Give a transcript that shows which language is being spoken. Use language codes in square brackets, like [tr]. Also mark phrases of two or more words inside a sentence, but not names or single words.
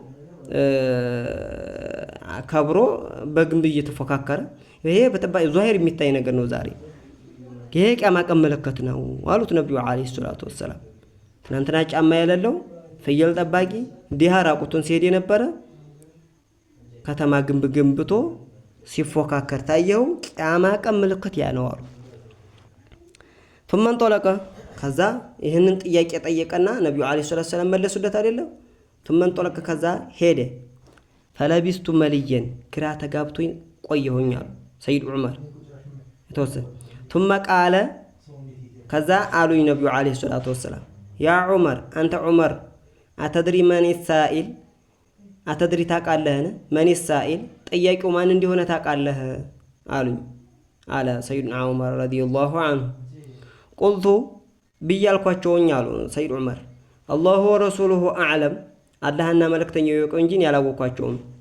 [am] ከብሮ በግንብ እየተፎካከረ ይሄ በተጨባጭ ዛሂር የሚታይ ነገር ነው ዛሬ። ይሄ ቂያማ ቀን ምልክት ነው አሉት ነብዩ [ar] عليه الصلاة والسلام። [am] ትናንትና ጫማ የሌለው ፍየል ጠባቂ ዲሃ ራቁቱን ሲሄድ የነበረ ከተማ ግንብ ገንብቶ ሲፎካከር ታየው። ቂያማ ቀን ምልክት ያ ነው አሉ። [ar] ثم انطلق [am] ከዛ ይሄንን ጥያቄ ጠየቀና ነብዩ [ar] عليه الصلاة والسلام [am] መለሱለት አይደለም። [ar] ثم انطلق [am] ከዛ ሄደ። [ar] فلبثت مليا [am] ግራ ተጋብቶኝ ቆየሁኝ አሉ ሰይድ ዑመር የተወሰነ። [ar] ثم قال [am] ከዛ አሉኝ ነብዩ [ar] عليه الصلاة والسلام يا عمر [am] አንተ ዑመር [ar] أتدري من السائل [am] አተድሪ ታቃለህን? [ar] من السائل [am] ጠያቂው ማን እንደሆነ ታቃለህ አሉኝ አለ ሰይድና ዑመር [ar] رضي الله عنه። [am] ቁልቱ ብያልኳቸውኝ አሉ ሰይድ ዑመር [ar] الله ورسوله أعلم [am] አላህና መልእክተኛው ይወቁ እንጂ ያላወኳቸውም።